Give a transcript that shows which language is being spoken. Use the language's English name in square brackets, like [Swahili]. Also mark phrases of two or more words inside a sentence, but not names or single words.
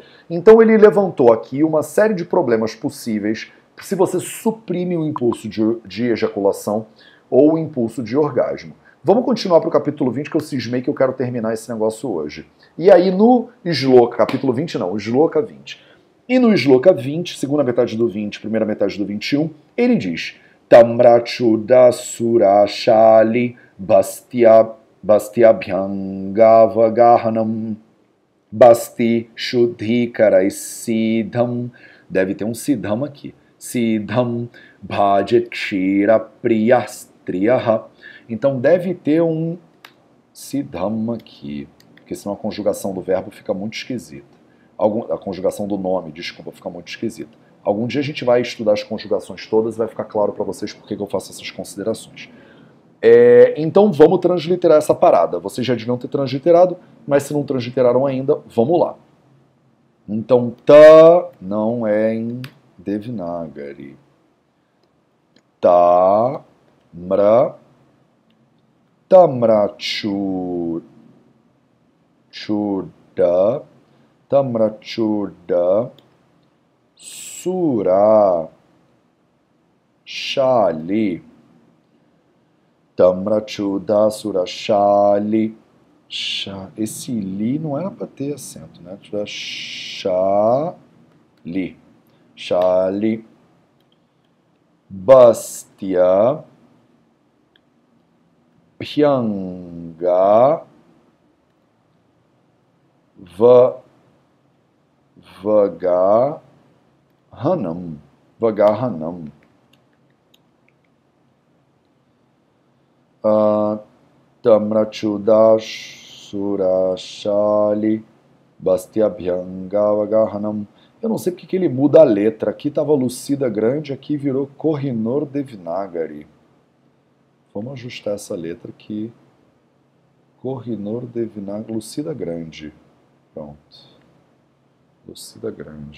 [Portuguese] Então ele levantou aqui uma série de problemas possíveis se você suprime o impulso de ejaculação ou o impulso de orgasmo. Vamos continuar para o capítulo 20, que eu cismei que eu quero terminar esse negócio hoje. E aí no Shloka, capítulo 20 não, o Shloka 20. E no Shloka 20, segunda metade do 20, primeira metade do 21, ele diz: [Sanskrit] ताम्रचूड सुराशालि बस्त्यभ्यङ्गावगाहनम् बस्ति शुद्धिकरैः सिद्धम्. [Portuguese] Deve ter um siddham aqui. [Sanskrit] सिद्धं भजेत् क्षीर प्रियस्त्रियः. [Portuguese] Então deve ter um siddham aqui, porque senão a conjugação do verbo fica muito esquisita. A conjugação do nome, desculpa, fica muito esquisita. Algum dia a gente vai estudar as conjugações todas e vai ficar claro para vocês por que eu faço essas considerações. Então vamos transliterar essa parada. Vocês já deviam ter transliterado, mas se não transliteraram ainda, vamos lá. Então, ta não é em Devanagari. [Sanskrit] ताम्र, ताम्रचूड, ताम्रचूड, सुरा, शालि, ताम्रचूड, सुरा, शालि. [Portuguese] Esse li não era para ter acento, né? [Sanskrit] शालि, शालि, बस्ति, भ्यङ्ग, वगाहनम्, वगाहनम्, ताम्रचूड सुराशालि, बस्त्यभ्यङ्ग, वगाहनम्. [Portuguese] Eu não sei porque que ele muda a letra. Aqui estava Lucida grande, aqui virou Kohinoor Devanagari. Vamos ajustar essa letra aqui. Kohinoor Devanagari, Lucida grande. Pronto. Lucida grande.